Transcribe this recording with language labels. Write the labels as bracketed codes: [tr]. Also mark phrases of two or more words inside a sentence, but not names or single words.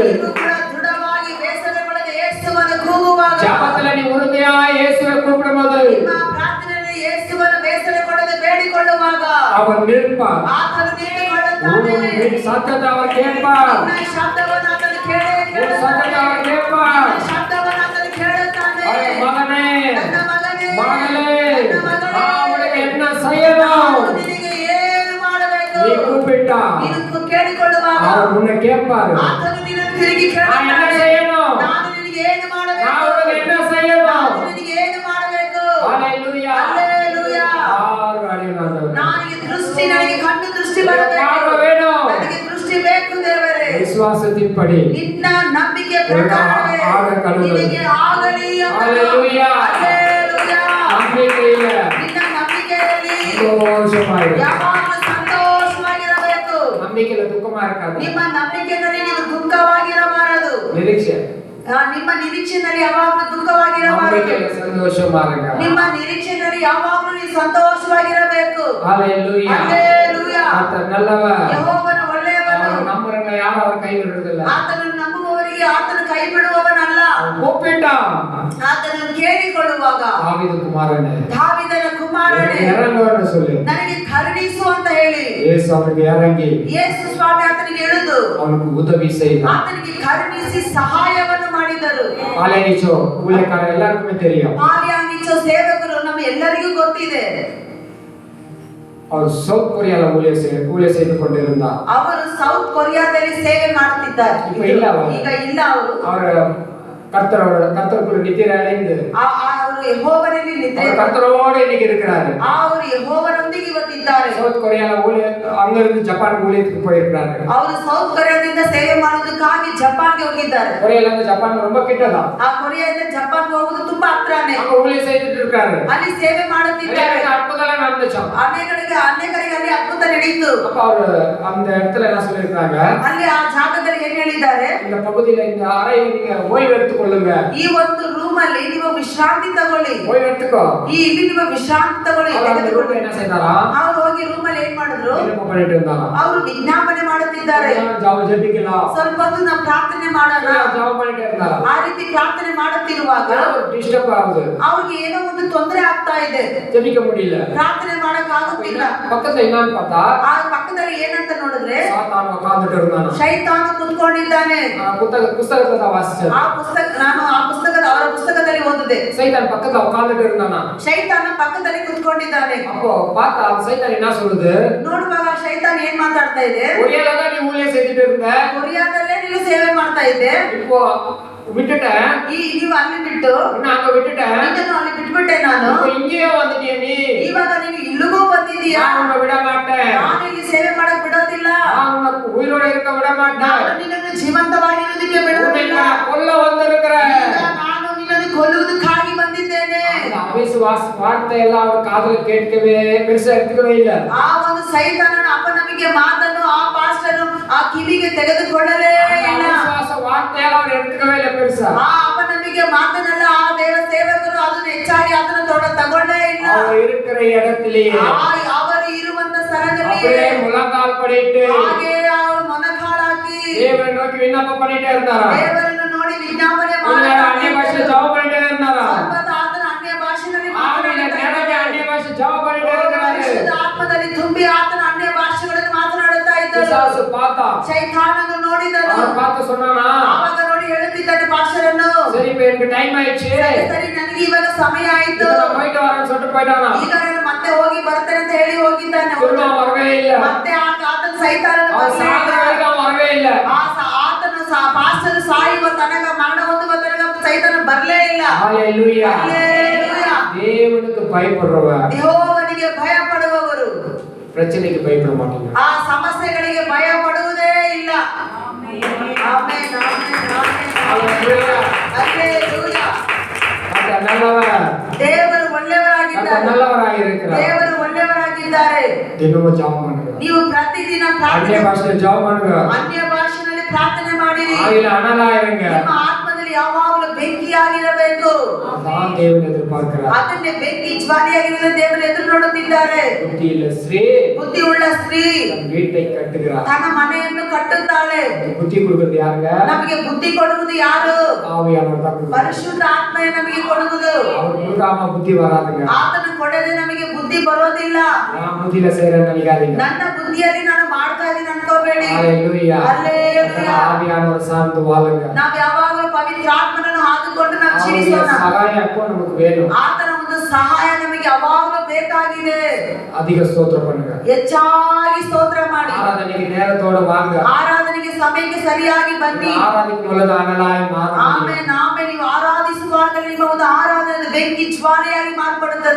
[kn] ನೀವು ಕೂಡ ದೃಢವಾಗಿ ಬೇಸರಗೊಳ್ಳದೆ ಯೇಸುವನ್ನು ಕೂಗುವಾಗ, [ta] ஜெபத்துல நீ உறுதியாய் இயேசுவை கூப்பிடும்போது [kn] ನಿಮ್ಮ ಪ್ರಾರ್ಥನೆಯಲ್ಲಿ ಯೇಸುವನ್ನು ಬೇಸರಗೊಳ್ಳದೆ ಬೇಡಿಕೊಳ್ಳುವಾಗ [ta] அவன் நிற்பான். [kn] ಆತನು ನಿಂತುಕೊಳ್ಳುತ್ತಾನೆ. [ta] உன் சத்தத்தை அவர் கேட்பார். [kn] ನಿನ್ನ ಶಬ್ದವನ್ನು ಆತನು [ta] உன் சத்தத்தை அவர் கேட்பார். [kn] ಶಬ್ದವನ್ನು ಆತನು ಕೇಳುತ್ತಾನೆ. [ta] அவன் மகனே, [kn] ನನ್ನ ಮಗನೇ, [ta] மகளே, [kn] ನನ್ನ ಮಗಳೇ, [ta] நான் உனக்கு என்ன செய்யணும்? [kn] ನಿನಗೆ ಏನು ಮಾಡಬೇಕು? [ta] நீ கூப்பிட்டா [kn] ನೀನು ಕೇಳಿಕೊಳ್ಳುವಾಗ [ta] அவர் உன்னை கேட்பாரு. [kn] ಆತನು ನಿನ್ನನ್ನು ತಿರುಗಿ [ta] நான் என்ன [kn] ಕೇಳುತ್ತಾನೆ. [ta] செய்யணும்? [kn] ನಾನು ನಿನಗೆ ಏನು [ta] நான் [kn] ಮಾಡಬೇಕು? [ta] உனக்கு என்ன செய்யணும்? [kn] ನಾನು ನಿನಗೆ ಏನು ಮಾಡಬೇಕು? [ta] ஹalleluya. [kn] ಹಲ್ಲೆಲೂಯಾ. [ta] ஆறு அடையாளம். [kn] ನನಗೆ ಕಣ್ಣು ದೃಷ್ಟಿ ಬರಬೇಕು. [ta] பார்வை வேணும். [kn] ನನಗೆ ದೃಷ್ಟಿ ಬೇಕು ದೇವರೇ. [ta] விசுவாசத்தின்படி [kn] ನಿನ್ನ ನಂಬಿಕೆ ಪ್ರಕಾರವೇ ನಿನಗೆ ಆಗಲಿ ಎಂಬುದು. [ta] ஹalleluya. [kn] ಹಲ್ಲೆಲೂಯಾ. [ta] நம்பிக்கையில [kn] ನಿನ್ನ ನಂಬಿಕೆಯಲ್ಲಿ [ta] சந்தோஷமாயிரு. [kn] ಯಾವಾಗಲೂ ಸಂತೋಷವಾಗಿರಬೇಕು. [ta] நம்பிக்கையில துக்கமா இருக்காது. [kn] ನಿಮ್ಮ ನಂಬಿಕೆಯಲ್ಲಿ ನೀವು ದುಃಖವಾಗಿರಬಾರದು. [ta] நிರೀಕ್ಷೆ. [kn] ನಿಮ್ಮ ನಿರೀಕ್ಷೆಯಲ್ಲಿ ಯಾವಾಗಲೂ ದುಃಖವಾಗಿರಬಾರದು. [ta] நம்பிக்கையில சந்தோஷமா இருங்க. [kn] ನಿಮ್ಮ ನಿರೀಕ್ಷೆಯಲ್ಲಿ ಯಾವಾಗಲೂ ನೀವು ಸಂತೋಷವಾಗಿರಬೇಕು. [ta] ஹalleluya. [kn] ಹಲ್ಲೆಲೂಯಾ. [ta] கர்த்தர் நல்லவர். [kn] ಯೆಹೋವನು ಒಳ್ಳೆಯವನು. [ta] அவர் நம்புறவங்க யாரும் அவர் கை விடுறதில்ல. [kn] ಆತನನ್ನು ನಂಬುವವರಿಗೆ ಆತನು ಕೈ ಬಿಡುವವನಲ್ಲ. [ta] கூப்பிட்டான். [kn] ಆತನನ್ನು ಕೇಳಿಕೊಳ್ಳುವಾಗ [ta] தாவீது குமாரனே, [kn] ದಾವೀದನ ಕುಮಾರನೇ, [ta] இறங்குன்னு சொல்லி [kn] ನನಗೆ ಕರುಣಿಸು ಅಂತ ಹೇಳಿ [ta] இயேசு அவனுக்கு இறங்கி [kn] ಯೇಸು ಸ್ವಾಮಿ ಆತನಿಗೆ ಎಳೆದು [ta] அவனுக்கு உதவி செய்தார். [kn] ಆತನಿಗೆ ಕರುಣಿಸಿ ಸಹಾಯವನ್ನು ಮಾಡಿದರು. [ta] பாலேனிச்சோ ஊழியக்காரர் எல்லாருக்குமே தெரியும். [kn] ಪಾಲ್ಯಾಂಗಿಚೋ ಸೇವಕರು ನಮ್ಮ ಎಲ್ಲರಿಗೂ ಗೊತ್ತಿದೆ. [ta] அவர் சவுத் கொரியால ஊழிய செய்து கொண்டிருந்தார். [kn] ಅವರು ಸೌತ್ ಕೊರಿಯಾದಲ್ಲಿ ಸೇವೆ ಮಾಡುತ್ತಿದ್ದಾರೆ. [ta] இப்ப இல்ல அவர். [kn] ಈಗ ಇಲ್ಲ ಅವರು. [ta] அவர் கர்த்தருக்குள்ள நித்திரை அடைந்து [kn] ಅವರು ಯೆಹೋವನಲ್ಲಿ ನಿದ್ರೆ [ta] அவர் கர்த்தரோடு இன்னைக்கு இருக்கிறாரு. [kn] ಅವರು ಯೆಹೋವನೊಂದಿಗೆ ಇವತ್ತಿದ್ದಾರೆ. [ta] சவுத் கொரியால அங்கிருந்து ஜப்பான் ஊழியத்துக்கு போயிருக்காரு. [kn] ಅವರು ಸೌತ್ ಕೊರಿಯಾದಿಂದ ಸೇವೆ ಮಾಡೋದಕ್ಕಾಗಿ ಜಪಾನ್ಗೆ ಹೋಗಿದ್ದಾರೆ. [ta] கொரியால இருந்து ஜப்பான் ரொம்ப கிட்டதான். [kn] ಆ ಕೊರಿಯಾದಿಂದ ಜಪಾನ್ಗೆ ಹೋಗೋದು ತುಂಬಾ ಹತ್ರನೇ. [ta] அங்க ஊழியம் செய்துட்டு இருக்காரு. [kn] ಅಲ್ಲಿ ಸೇವೆ ಮಾಡುತ್ತಿದ್ದಾರೆ. [ta] அற்புதம் நடந்துச்சாம். [kn] ಅನೇಕರಿಗೆ ಅಲ್ಲಿ ಅದ್ಭುತ ನಡೆಯಿತು. [ta] அப்ப அவர் அந்த இடத்துல என்ன சொல்லிருக்காங்க? [kn] ಅಲ್ಲಿ ಆ ಜಾಗದಲ್ಲಿ ಏನ್ ಹೇಳಿದ್ದಾರೆ? [ta] இந்த பகுதியில இந்த அறையில் நீங்க ஓய்வு எடுத்துக் கொள்ளுங்க. [kn] ಈ ಒಂದು ರೂಮ್ ಅಲ್ಲಿ ನೀವು ವಿಶ್ರಾಂತಿ ತಗೊಳ್ಳಿ. [ta] ஓய்வு எடுத்துக்கோ. [kn] ಇಲ್ಲಿ ನೀವು ವಿಶ್ರಾಂತಿ ತಗೊಳ್ಳಿ. [ta] என்ன செய்தாரா? [kn] ಅವರು ಹೋಗಿ ರೂಮ್ ಅಲ್ಲಿ ಏನ್ ಮಾಡಿದ್ರು? [ta] என்ன பண்ணிட்டு இருந்தாரா? [kn] ಅವರು ವಿಜ್ಞಾಪನೆ ಮಾಡುತ್ತಿದ್ದಾರೆ. [ta] ஜெபிக்கலாம். [kn] ಸ್ವಲ್ಪ ಹೊತ್ತು ನಾವು ಪ್ರಾರ್ಥನೆ ಮಾಡೋಣ. [ta] ஜெபம் பண்ணிட்டே இருந்தாரா? [kn] ಆ ರೀತಿ ಪ್ರಾರ್ಥನೆ ಮಾಡುತ್ತಿರುವಾಗ [ta] டிஸ்டர்ப் ஆகுது. [kn] ಅವ್ರಿಗೆ ಏನೋ ಒಂದು ತೊಂದರೆ ಆಗ್ತಾ ಇದೆ. [ta] ஜெபிக்க முடியல. [kn] ಪ್ರಾರ್ಥನೆ ಮಾಡಕ್ ಆಗುತ್ತಿಲ್ಲ. [ta] பக்கத்துல என்னன்னு பார்த்தா [kn] ಆ ಪಕ್ಕದಲ್ಲಿ ಏನಂತ ನೋಡಿದ್ರೆ [ta] சாத்தான் உட்கார்ந்துட்டு இருந்தானா. [kn] ಶೈತಾನ ಕುತ್ಕೊಂಡಿದ್ದಾನೆ. [ta] புத்தகத்தை தான் வாசிச்சேன். [kn] ನಾನು ಆ ಅವರ ಪುಸ್ತಕದಲ್ಲಿ ಓದಿದೆ. [ta] சைத்தான் பக்கத்துல உட்கார்ந்துட்டு இருந்தானா. [kn] ಶೈತಾನ ಪಕ್ಕದಲ್ಲಿ ಕುತ್ಕೊಂಡಿದ್ದಾನೆ. [ta] அப்போ பார்த்தா சைத்தான் என்ன சொல்லுது? [kn] ನೋಡುವಾಗ ಶೈತಾನ ಏನ್ ಮಾತಾಡ್ತಾ ಇದೆ? [ta] கொரியால தான் நீ ஊழியம் செய்துட்டு இருந்த. [kn] ಕೊರಿಯಾದಲ್ಲೇ ನೀನು ಸೇವೆ ಮಾಡ್ತಾ ಇದ್ದೆ. [ta] இப்போ விட்டுட்டேன். [kn] ನೀವು ಅಲ್ಲಿ ಬಿಟ್ಟು [ta] நான் அங்க விட்டுட்டேன். [kn] ನಿನ್ನನ್ನು ಅಲ್ಲಿ ಬಿಟ್ಬಿಟ್ಟೆ ನಾನು. [ta] இப்போ இங்கேயே வந்துட்டியே நீ. [kn] ಇವಾಗ ನೀನು ಇಲ್ಲಿಗೂ ಬಂದಿದೀಯಾ? [ta] நான் உன்னை விட மாட்டேன். [kn] ನಾನು ಇಲ್ಲಿ ಸೇವೆ ಮಾಡಕ್ ಬಿಡೋದಿಲ್ಲ. [ta] நான் உன்னை உயிரோட இருக்க விட மாட்டேன். [kn] ನಾನು ನಿನ್ನನ್ನು ಜೀವಂತವಾಗಿರುವುದಕ್ಕೆ ಬಿಡುವುದಿಲ್ಲ. [ta] கொல்ல வந்திருக்கிறேன். [kn] ನಾನು ನಿನ್ನನ್ನು ಕೊಲ್ಲುವುದಕ್ಕಾಗಿ ಬಂದಿದ್ದೇನೆ. [ta] அவிசுவாச வார்த்தை எல்லாம் அவர் காதுல கேட்கவே பெருசா எடுத்துக்கவே இல்ல. [kn] ಆ ಒಂದು ಸೈತಾನನ ಅಪನಂಬಿಕೆ ಮಾತನ್ನು ಆ ಪಾಸ್ಟರ್ ಆ ಕಿವಿಗೆ ತೆಗೆದುಕೊಳ್ಳಲೇ ಇಲ್ಲ. [ta] அவிசுவாச வார்த்தையால அவர் எடுத்துக்கவே இல்ல பெருசா. [kn] ಆ ಅಪನಂಬಿಕೆ ಮಾತನ್ನೆಲ್ಲ ಆ ದೇವ ಸೇವಕರು ಅದನ್ನು ಹೆಚ್ಚಾಗಿ ಅದನ್ನು ತಗೊಳ್ಳೇ ಇಲ್ಲ. [ta] அவர் இருக்கிற இடத்திலேயே [kn] ಅವರು ಇರುವಂತ ಸ್ಥಳದಲ್ಲಿ [ta] அப்படியே முழங்கால் படிட்டு [kn] ಹಾಗೆ ಅವರು ಮೊಣಕಾಲಾಕಿ [ta] தேவனை நோக்கி விண்ணப்பம் பண்ணிட்டே இருந்தாரா. [kn] ದೇವರನ್ನು ನೋಡಿ ವಿಜ್ಞಾಪನೆ [ta] அந்நிய பாஷையில ஜெபம் பண்ணிட்டே இருந்தாரா. [kn] ಆತನ ಅನ್ಯ ಭಾಷೆಯಲ್ಲಿ [ta] ஆவியில நிறைய அந்நிய பாஷை ஜெபம் பண்ணிட்டே இருக்கிறாரு. [kn] ಆತ್ಮದಲ್ಲಿ ತುಂಬಿ ಆತನ ಅನ್ಯ ಸೈತಾನನು ನೋಡಿದನು. [ta] அவன் பார்த்து சொன்னானா, [kn] ಆವಾಗ ನೋಡಿ ಹೇಳುತ್ತಿದ್ದಾನೆ ಪಾಸ್ಟರನ್ನು, [ta] சரி இப்ப எனக்கு டைம் ஆயிடுச்சு, [kn] ಸರಿ ಸರಿ ನನಗೆ ಇವಾಗ ಸಮಯ ಆಯ್ತು, [ta] நான் போயிட்டு வரேன்னு சொல்லிட்டு போயிட்டானா. [kn] ಈಗ ನಾನು ಮತ್ತೆ ಹೋಗಿ ಬರ್ತೇನೆ ಅಂತ ಹೇಳಿ ಹೋಗಿದ್ದಾನೆ. [ta] திரும்ப அவன் வரவே இல்ல. [kn] ಮತ್ತೆ ಆತನ ಸೈತಾನನು [ta] அவன் சாகிற வரைக்கும் அவன் வரவே இல்ல. [kn] ಆತನು ಪಾಸ್ಟರ್ ಸಾಯುವ ತನಕ, ಮರಣ ಹೊಂದುವ ತನಕ ಸೈತಾನ ಬರಲೇ ಇಲ್ಲ. [ta] ஹalleluya. [kn] ಹಲ್ಲೆಲೂಯಾ. [ta] தேவனுக்கு பயப்படுறவ [kn] ಯೆಹೋವನಿಗೆ ಭಯ ಪಡುವವರು [ta] பிரச்சனைக்கு பயப்பட மாட்டாங்க. [kn] ಆ ಸಮಸ್ಯೆಗಳಿಗೆ ಭಯ ಪಡುವುದೇ ಇಲ್ಲ. ಆಮೆನ್ ಆಮೆನ್ ಆಮೆನ್. [ta] ஹalleluya. [kn] ಹಲ್ಲೆಲೂಯಾ. [ta] கர்த்தர் நல்லவர். [kn] ದೇವರು ಒಳ್ಳೆಯವರಾಗಿದ್ದಾರೆ. [ta] கர்த்தர் நல்லவராக இருக்கிறார். [kn] ದೇವರು ಒಳ್ಳೆಯವರಾಗಿದ್ದಾರೆ. [ta] தினமும் ஜெபம் பண்ணுங்க. [kn] ನೀವು ಪ್ರತಿದಿನ [ta] அந்நிய [kn] ಪ್ರಾರ್ಥನೆ, [ta] ಭಾಷೆಯಲ್ಲಿ ஜெபம் பண்ணுங்க. [kn] ಅನ್ಯ ಭಾಷೆಯಲ್ಲಿ ಪ್ರಾರ್ಥನೆ ಮಾಡಿರಿ. [ta] ஆவியில அனலா இருங்க. [kn] ನಿಮ್ಮ ಆತ್ಮದಲ್ಲಿ ಯಾವಾಗಲೂ ಬೆಂಕಿಯಾಗಿರಬೇಕು. [ta] அதான் தேவன் எதிர்பார்க்கிறார். [kn] ಅದನ್ನೇ ಬೆಂಕಿ ಜ್ವಾಲೆಯಾಗಿರಲು ದೇವರು ಎದುರು ನೋಡುತ್ತಿದ್ದಾರೆ. [ta] புத்தியுள்ள ஸ்ரீ [kn] ಬುದ್ಧಿಯುಳ್ಳ ಸ್ತ್ರೀ [ta] தன் வீட்டை கட்டுகிறார். [kn] ತನ್ನ ಮನೆಯನ್ನು ಕಟ್ಟುತ್ತಾಳೆ. [ta] புத்தி கொடுக்கிறது யாருங்க? [kn] ನಮಗೆ ಬುದ್ಧಿ ಕೊಡುವುದು ಯಾರು? [ta] ஆவியானவர் தான் கொடுக்கிறார். [kn] ಪರಿಶುದ್ಧ ಆತ್ಮವೇ ನಮಗೆ ಕೊಡುವುದು. [ta] அவர் கொடுக்காம புத்தி வராதுங்க. [kn] ಆತನು ಕೊಡದೆ ನಮಗೆ ಬುದ್ಧಿ ಬರೋದಿಲ್ಲ. [ta] நான் புத்தியில செய்யறேன்னு நினைக்காதீங்க. [kn] ನನ್ನ ಬುದ್ಧಿಯಲ್ಲಿ ನಾನು ಮಾಡ್ತಾ ಇದ್ದೀನಿ ಅನ್ಕೋಬೇಡಿ. [ta] ஹalleluya. [kn] ಹಲ್ಲೆಲೂಯಾ. [ta] ஆவியானவர் சார்ந்து வாழுங்க. [kn] ನಾವು ಯಾವಾಗಲೂ ಪವಿತ್ರ ಆತ್ಮನನ್ನು ಹಾದುಕೊಂಡು ನಾವು [ta] அவருடைய [kn] ಜೀವಿಸೋಣ. [ta] சகாயம் எப்போ நமக்கு வேணும். [kn] ಆತನ ಒಂದು ಸಹಾಯ ನಮಗೆ ಯಾವಾಗಲೂ ಬೇಕಾಗಿದೆ. [ta] அதிக ஸ்தோத்திரம் பண்ணுங்க. [kn] ಹೆಚ್ಚಾಗಿ ಸ್ತೋತ್ರ ಮಾಡಿ. [ta] ஆராதனைக்கு நேரத்தோட வாங்க. [kn] ಆರಾಧನೆಗೆ ಸಮಯಕ್ಕೆ ಸರಿಯಾಗಿ ಬನ್ನಿ. [ta] ஆராதிக்கும் பொழுது அனலாய் மாறும். [kn] ಆಮೆನ್ ಆಮೆನ್. ನೀವು ಆರಾಧಿಸುವಾಗ ನಿಮ್ಮ ಒಂದು ಆರಾಧನೆ ಬೆಂಕಿ ಜ್ವಾಲೆಯಾಗಿ ಮಾರ್ಪಡುತ್ತದೆ.